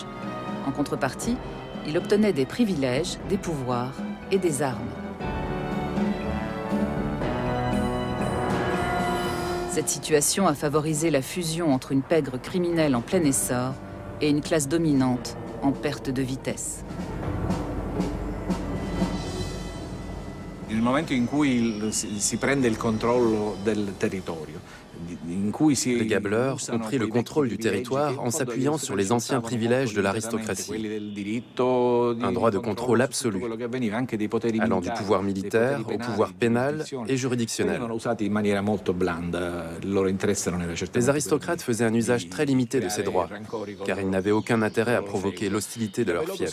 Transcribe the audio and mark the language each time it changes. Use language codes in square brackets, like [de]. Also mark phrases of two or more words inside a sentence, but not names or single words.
[fr] En contrepartie, il obtenait des privilèges, des pouvoirs et des armes. Cette situation a favorisé la fusion entre une pègre criminelle en plein essor et une classe dominante en perte de vitesse. [it] Nel momento in cui si prende il controllo del territorio, [fr] les gabeleurs ont pris le contrôle du territoire en s'appuyant sur les anciens privilèges de l'aristocratie. Un droit de contrôle absolu, allant du pouvoir militaire au pouvoir pénal et juridictionnel. Les aristocrates faisaient un usage très limité de ces droits, car ils n'avaient aucun intérêt à provoquer l'hostilité de leur fief.